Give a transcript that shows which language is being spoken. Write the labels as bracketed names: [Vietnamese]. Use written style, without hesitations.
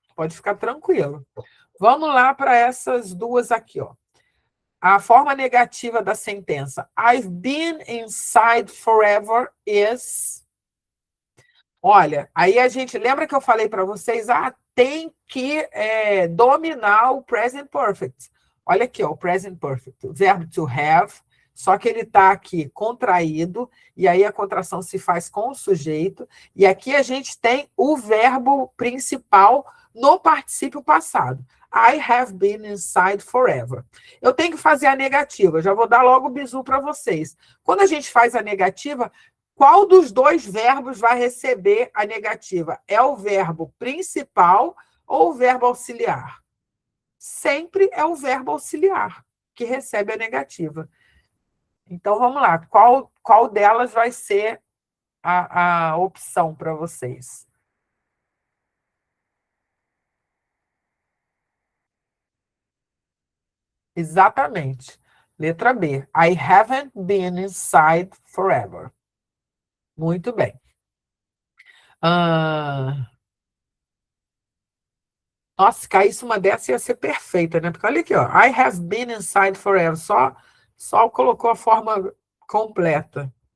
[Portuguese] Pode ficar tranquilo. Vamos lá para essas duas aqui, ó. A forma negativa da sentença. [English] I've been inside forever is... [Portuguese] Olha, aí a gente... Lembra que eu falei para vocês? Tem que dominar o present perfect. Olha aqui, ó, o present perfect. O verbo to have, só que ele está aqui contraído, e aí a contração se faz com o sujeito, e aqui a gente tem o verbo principal no particípio passado. [English] I have been inside forever. [Portuguese] Eu tenho que fazer a negativa, já vou dar logo o bizu para vocês. Quando a gente faz a negativa, qual dos dois verbos vai receber a negativa? É o verbo principal ou o verbo auxiliar? Sempre é o verbo auxiliar que recebe a negativa. Então, vamos lá. Qual delas vai ser a opção para vocês? Exatamente. Letra B. [English] I haven't been inside forever. [Portuguese] Muito bem. Nossa, se caísse uma dessa ia ser perfeita, né? Porque olha aqui, ó. [English] I have been inside forever. [Portuguese] Só colocou a forma completa.